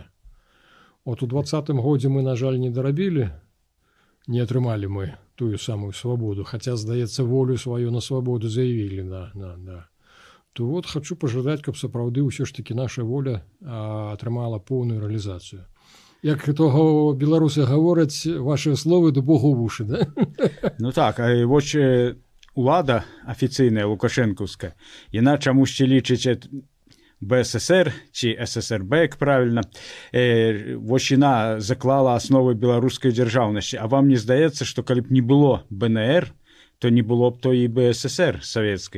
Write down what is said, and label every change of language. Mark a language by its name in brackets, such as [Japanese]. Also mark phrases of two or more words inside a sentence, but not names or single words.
[Belarusian] От у 20-м годзе мы, на жаль, не дарабілі, не атрымалі мы тую самую свабоду, хаця, здаецца, волю сваю на свабоду заявілі. [Russian] То вот [Belarusian] хочу пажадаць, каб сапраўды ўсё ж такі наша воля атрымала поўную рэалізацыю. Як того беларусы гавораць, [Russian] ваши словы да Богу в уши, [Belarusian] да? Ну так, а вось улада афіцыйная лукашэнкаўская, яна чамусьці лічыць БССР ці ССРБ, як правільна, вось яна заклала асновы беларускай дзяржаўнасці. А вам не здаецца, што калі б не было БНР, то не было б той і БССР савецкай?